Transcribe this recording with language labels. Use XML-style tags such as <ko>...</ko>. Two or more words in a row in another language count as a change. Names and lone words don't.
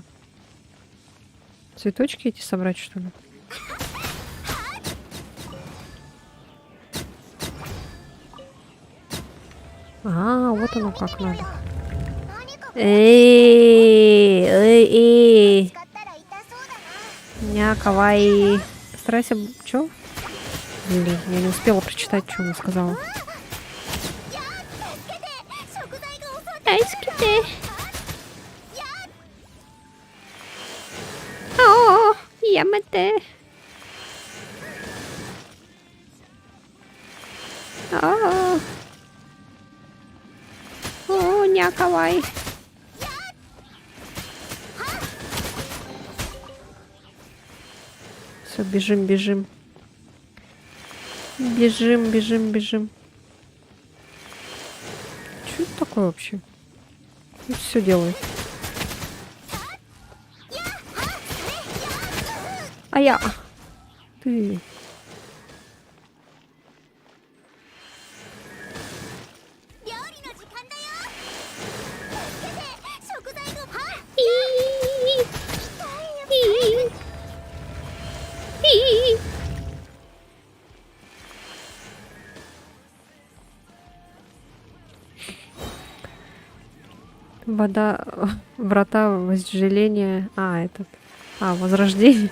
<ru>Цветочки эти собрать, что ли? А, вот оно как надо. Эй.</ru> <ja>使ったら痛そうだな。</ja> <ru>Ня, кавай. Старайся... Чё? Блин, я не успела прочитать, что она сказала.</ru> <ja>食材が襲って愛して。お、やめて.</ja> <ru>О, ня, кавай. Все, бежим, бежим. Бежим, бежим, бежим. Что это такое вообще? Все делает. А я... Ты...</ru> <ja>料理の時間だよ。助けて、食材がはっ。</ja> <ru>Вода... Врата возделения... А, этот... А, возрождение.</ru>